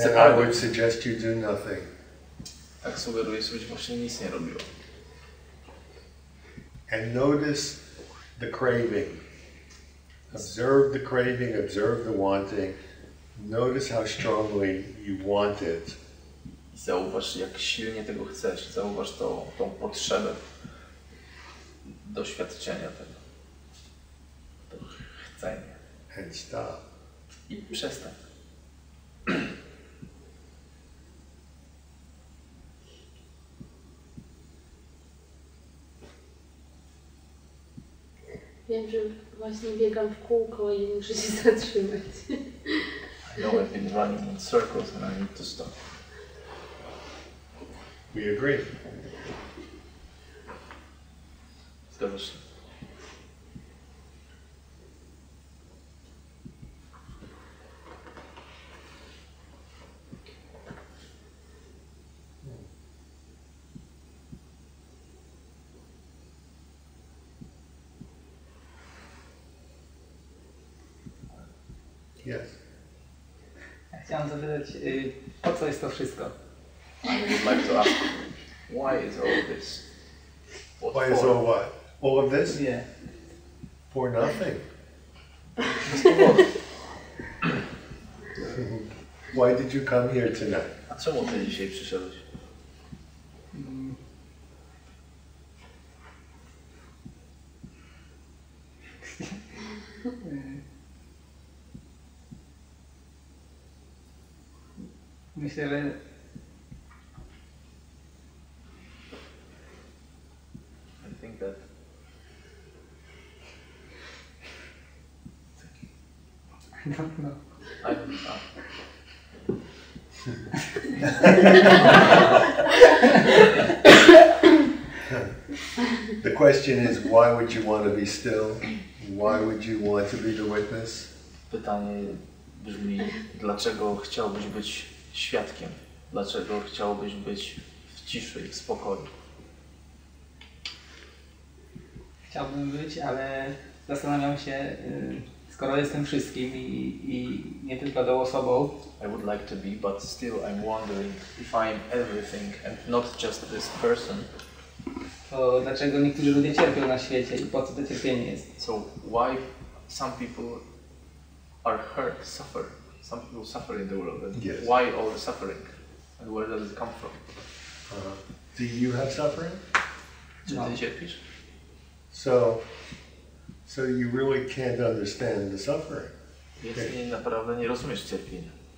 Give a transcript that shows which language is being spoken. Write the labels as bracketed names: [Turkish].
[English] I would suggest you do nothing. [Polish] Tak sugeruję, żebyś właśnie nic nie robił. [English] And notice the craving. Observe the craving, observe the wanting. Notice how strongly you want it. [Polish] I zauważ, jak silnie tego chcesz. Zauważ tą potrzebę doświadczenia tego. To chcenie. [English] And stop. [Polish] I przestań. Wiem, że właśnie biegam w kółko i muszę się zatrzymać. [English] I know I've been running in circles and I need to stop. We agree. [Polish] Zgadzasz się? [English] Yes. [Polish] Chciałam zapytać, po co jest to wszystko? [English] I would like to ask, why is all this? Why is all what? All of this? Yeah. For nothing. Why did you come here tonight? [Polish] A czemu ty dzisiaj przyszedłeś? Myślę, że [English] I think that I don't know. I don't know. The question is, why would you want to be still? Why would you want to be the witness? [Polish] Pytanie brzmi, dlaczego chciałbyś być świadkiem? Dlaczego chciałbyś być w ciszy, w spokoju? Chciałbym być, ale zastanawiam się, skoro jestem wszystkim i nie tylko tą osobą, [English] I would like to be, but still I'm wondering if I'm everything and not just this person. [Polish] to dlaczego niektórzy ludzie cierpią na świecie i po co to cierpienie jest? [English] So why some people are hurt, suffer? Some people suffer in the world. And Yes. why all the suffering? And where does it come from? Do you have suffering? [Polish] Czy [English] No. [Polish] ty cierpisz? [English] So you really can't understand the suffering. [Polish] Więc naprawdę nie rozumiesz cierpienia.